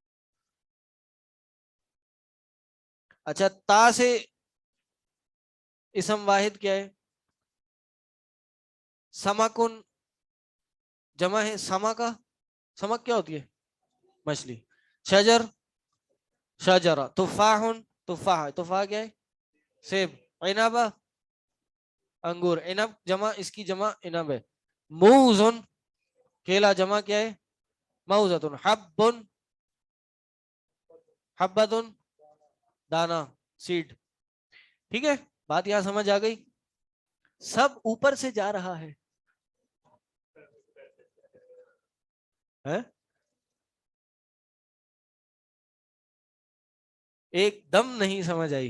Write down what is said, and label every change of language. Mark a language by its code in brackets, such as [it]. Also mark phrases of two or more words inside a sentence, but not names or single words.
[ur] اچھا تا سے اسم واحد کیا ہے؟ سمکن جمع ہے سما کا. سمک کیا ہوتی ہے؟ مچھلی. [ar] شجر شجرہ. تفاح تفاح. [ur] تفاح کیا ہے؟ سیب. عنب انگور. عنب جمع اس کی جمع عنب ہے. موزن کیلا جمع کیا ہے؟ موزتن. [ar] حبن حبتن [ur] دانا سیڈ. ٹھیک ہے، بات یہاں سمجھ آ گئی؟ سب اوپر سے جا رہا ہے. ایک دم نہیں سمجھ آئی.